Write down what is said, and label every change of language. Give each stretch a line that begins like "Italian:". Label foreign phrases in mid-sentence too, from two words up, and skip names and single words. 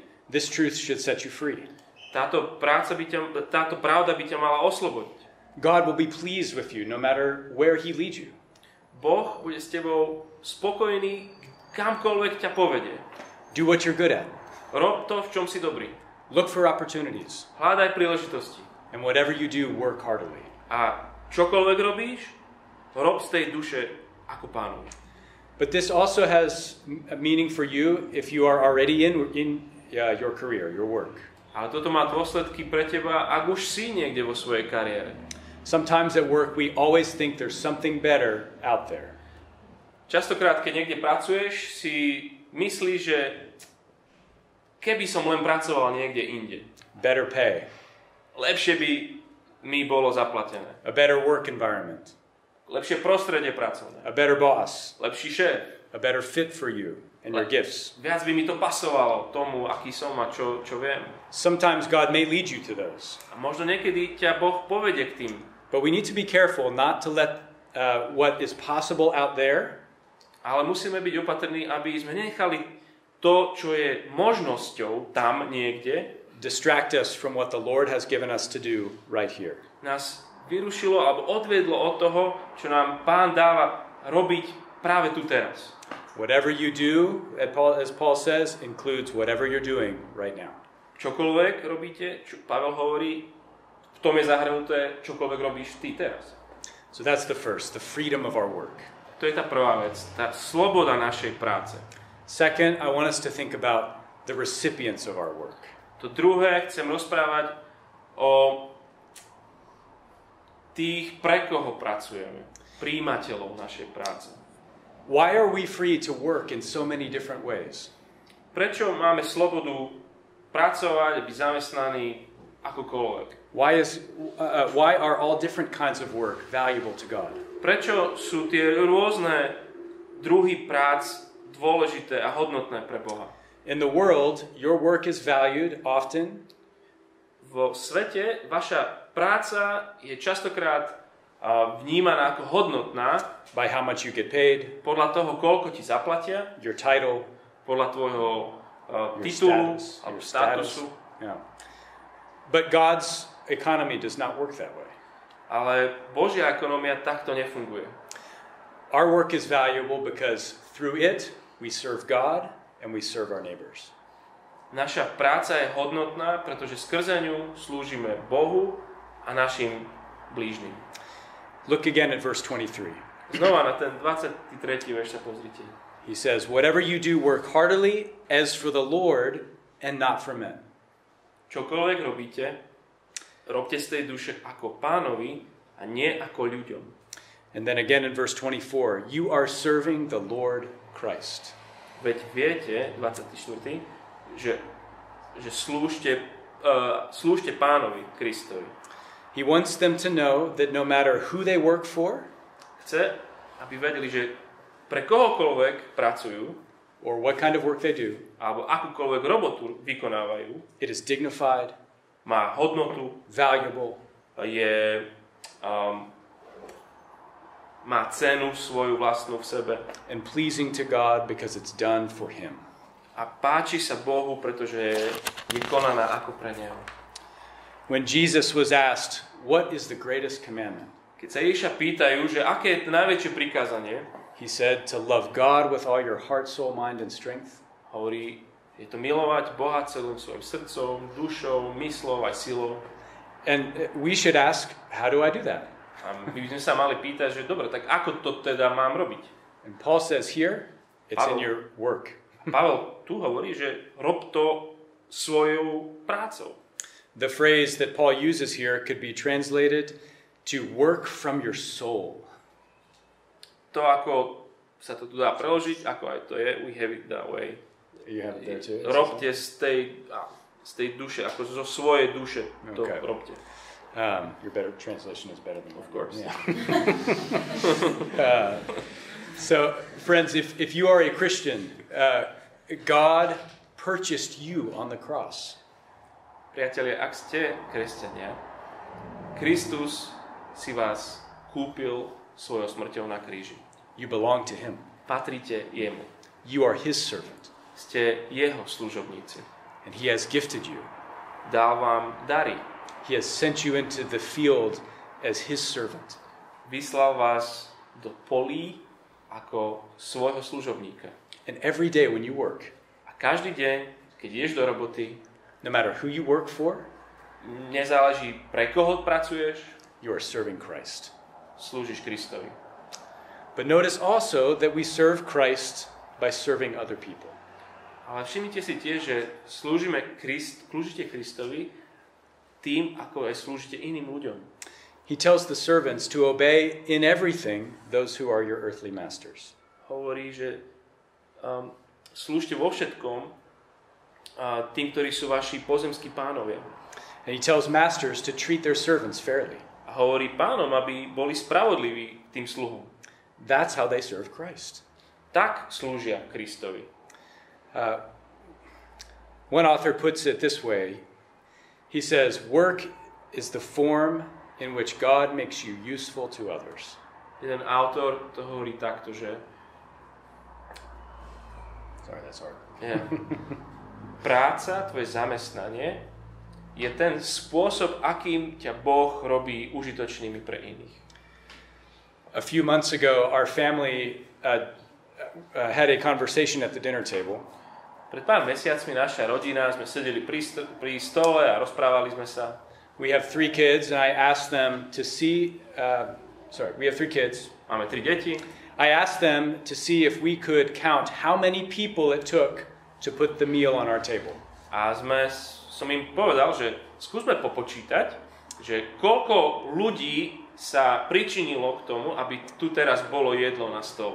English: This truth should set you free.
Slovak: Táto pravda by ťa mala oslobodiť.
English: God will be pleased with you no matter where he leads you.
Slovak: Boh bude s tebou spokojný, kamkoľvek ťa povedie.
English: Do what you're good at.
Slovak: Rob to, v čom si dobrý.
English: Look for opportunities.
Slovak: Hľadaj príležitosti.
English: And whatever you do, work heartily.
Slovak: A čokoľvek robíš, rob z tej duše ako Pánovi.
English: But this also has a meaning for you if you are already in your career, your work.
Slovak: Ale toto má dôsledky pre teba, ak už si niekde vo svojej kariére.
English: Sometimes at work we always think there's something better out there.
Slovak: Častokrát, keď niekde pracuješ, si myslíš, že keby som len pracoval niekde inde.
English: Better pay.
Slovak: Lepšie by mi bolo zaplatené.
English: A better work environment.
Slovak: Lepšie prostredie pracovné.
English: A better boss.
Slovak: Lepší šéf.
English: A better fit for you and your gifts.
Slovak: Viac by mi to pasovalo tomu, aký som a čo viem.
English: Sometimes God may lead you to those.
Slovak: A možno niekedy ťa Boh povedie k tým.
English: But we need to be careful not to let what is possible out there
Slovak: Ale musíme byť opatrní, aby sme nenechali to, čo je možnosťou tam niekde,
English: distract us from what the Lord has given us to do right here.
Slovak: nás vyrušilo alebo odvedlo od toho, čo nám Pán dáva robiť práve tu teraz.
English: Whatever you do, as Paul says, includes whatever you're doing right now.
Slovak: Čokoľvek robíte, čo Pavel hovorí, v tom je zahrnuté, čokoľvek robíš ty teraz.
English: So that's the first, the freedom of our work.
Slovak: To je tá prvá vec, tá sloboda našej práce.
English: Second, I want us to think about the recipients of our work.
Slovak: To druhé, chcem rozprávať o tých, pre koho pracujeme, prijímateľov našej práce.
English: Why are we free to work in so many different ways?
Slovak: Prečo máme slobodu pracovať, byť zamestnaní akokoľvek?
English: Why are all different kinds of work valuable to God?
Slovak: Prečo sú tie rôzne druhy prác dôležité a hodnotné pre Boha?
English: In the world, your work is valued often
Slovak: Vo svete vaša práca je častokrát vnímaná ako hodnotná
English: by how much you get paid,
Slovak: podľa toho, koľko ti zaplatia,
English: your title,
Slovak: podľa tvojho
English: your
Slovak: titulu
English: status,
Slovak: alebo
English: your
Slovak: statusu.
English: Yeah. But God's economy does not work that way.
Slovak: Ale Božia ekonomia takto nefunguje.
English: Our work is valuable because through it we serve God and we serve our neighbors.
Slovak: Naša práca je hodnotná, pretože skrze ňu slúžime Bohu a našim blížnym.
English: Look again at verse 23.
Slovak: Znova na ten 23. verš sa pozrite.
English: He says, "Whatever you do, work heartily as for the Lord and not for men."
Slovak: Čokoľvek robíte, robte z tej duše ako Pánovi a nie ako ľuďom.
English: And then again in verse 24, "You are serving the Lord Christ."
Slovak: Veď viete, 24., že slúžte Pánovi Kristovi.
English: He wants them to know that no matter who they work for,
Slovak: Chce, aby vedeli, že pre kohokoľvek pracujú,
English: or what kind of work they do,
Slovak: alebo akúkoľvek robotu vykonávajú,
English: it is dignified,
Slovak: má hodnotu,
English: valuable,
Slovak: má cenu svoju vlastnú v sebe
English: and pleasing to God because it's done for Him.
Slovak: a páči sa Bohu, pretože je vykonaná ako pre Neho.
English: When Jesus was asked, "What is the greatest commandment?"
Slovak: Keď sa Ježiša pýtajú, že aké je najväčšie prikázanie,
English: He said to love God with all your heart, soul, mind, and strength,
Slovak: hovorí, je to milovať Boha celým svojim srdcom, dušou, myslou aj silou.
English: and we should ask, how do I do that?
Slovak: A my by sme sa mali pýtať, že dobre, tak ako to teda mám robiť?
English: And Paul says here, it's in your work.
Slovak: Pavel tu hovorí, že rob to svojou prácou.
English: The phrase that Paul uses here could be translated to work from your soul.
Slovak: To, ako sa to tu dá preložiť, ako aj to je,
English: we have it that way. You have it there too?
Slovak: Robte z tej duše, ako zo svojej duše to
English: Okay.
Slovak: robte.
English: Your better translation is better than mine. Of course. Yeah. So, friends, if you are a Christian, God purchased you on the cross.
Slovak: Priatelia, ak ste kresťania, Kristus si vás kúpil svojou smrťou na kríži.
English: You belong to Him.
Slovak: Patríte jemu.
English: You are His servant.
Slovak: Ste jeho služobníci.
English: And He has gifted you.
Slovak: Dal vám dary.
English: He has sent you into the field as His servant.
Slovak: Vyslal vás do polí ako svojho služobníka.
English: And every day when you work,
Slovak: A každý deň, keď ideš do roboty,
English: no matter who you work for,
Slovak: nezáleží pre koho pracuješ,
English: you are serving Christ.
Slovak: slúžiš Kristovi.
English: But notice also that we serve Christ by serving other people.
Slovak: Ale všimnite si tiež, že slúžite Kristovi tým, ako aj slúžite iným ľuďom.
English: He tells the servants to obey in everything those who are your earthly masters.
Slovak: Hovorí, že slúžte vo všetkom tým, ktorí sú vaši pozemskí pánovia.
English: And he tells masters to treat their servants fairly.
Slovak: A hovorí pánom, aby boli spravodliví tým sluhom.
English: That's how they serve Christ.
Slovak: Tak slúžia Kristovi.
English: One author puts it this way. He says, work is the form in which God makes you useful to others.
Slovak: Jeden autor to hovorí takto, že
English: Sorry, that's hard. yeah.
Slovak: Práca, tvoje zamestnanie je ten spôsob, akým ťa Boh robí užitočnými pre iných.
English: A few months ago, our family had a conversation at the dinner table.
Slovak: Pred pár mesiacmi naša rodina, sme sedeli pri stole a rozprávali sme sa.
English: We have 3 kids, and I asked them to see... we have 3 kids.
Slovak: Máme 3 deti.
English: I asked them to see if we could count how many people it took to put the meal on our table.
Slovak: A som im povedal, že skúsme popočítať, že koľko ľudí sa pričinilo k tomu, aby tu teraz bolo jedlo na stole.